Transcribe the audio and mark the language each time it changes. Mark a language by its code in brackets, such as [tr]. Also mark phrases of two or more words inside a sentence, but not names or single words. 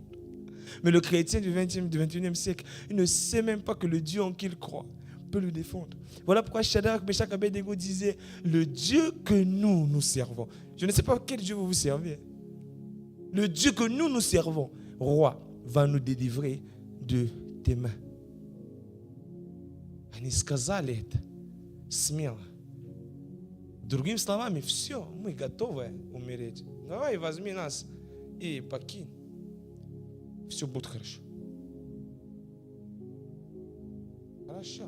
[fr] Mais le chrétien du 20e, du 21e siècle, il ne sait même pas que le Dieu en qui il croit peut le défendre. Voilà pourquoi Shadrach, Meshach, Abednego disait, le Dieu que nous servons. Je ne sais pas quel Dieu vous servez. Le Dieu que nous servons, roi, va nous délivrer de tes mains. [ru] Они сказали это смело. Другими словами, все, мы готовы умереть. Давай возьми нас и покинь. Все будет хорошо. Хорошо.